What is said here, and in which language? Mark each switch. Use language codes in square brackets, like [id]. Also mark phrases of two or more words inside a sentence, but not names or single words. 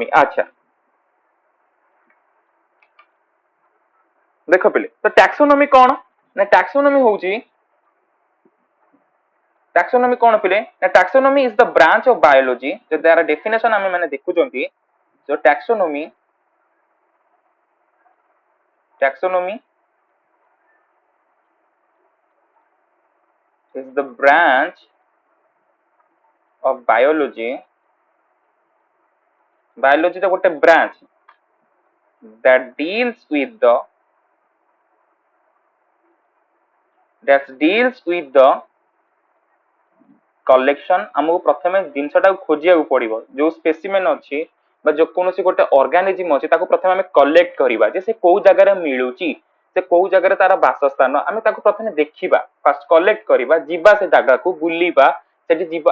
[or] ଆଚ୍ଛା, ଦେଖ ପିଲେ ତ ଟ୍ୟାକ୍ସୋନୋମି କଣ ନା ଟ୍ୟାକ୍ସୋନୋମି କଣ ପିଲେ ନା [en] taxonomy is the branch of biology. [or] ଯଦି ତାର ଡେଫିନେସନ ଆମେ ମାନେ ଦେଖୁଛନ୍ତି, ତ ଟ୍ୟାକ୍ସୋନୋମି [en] is the branch of biology [or] ର ଗୋଟେ ବ୍ରାଞ୍ଚ [en] that deals with the [or] କଲେକ୍ସନ। ଆମକୁ ପ୍ରଥମେ ଜିନିଷଟାକୁ ଖୋଜିବାକୁ ପଡିବ, ଯୋଉ ସ୍ପେସିମେନ୍ ଅଛି ବା ଯୋଉ କୌଣସି ଗୋଟେ ଅର୍ଗାନିଜିମ ଅଛି ତାକୁ ପ୍ରଥମେ ଆମେ କଲେକ୍ଟ କରିବା ଯେ ସେ କୋଉ ଜାଗାରେ ମିଳୁଛି, ସେ କୋଉ ଜାଗାରେ ତାର ବାସସ୍ଥାନ, ଆମେ ତାକୁ ପ୍ରଥମେ ଦେଖିବା, ଫାଷ୍ଟ କଲେକ୍ଟ କରିବା, ଯିବା ସେ ଜାଗାକୁ ବୁଲିବା, ସେଠି ଯିବା।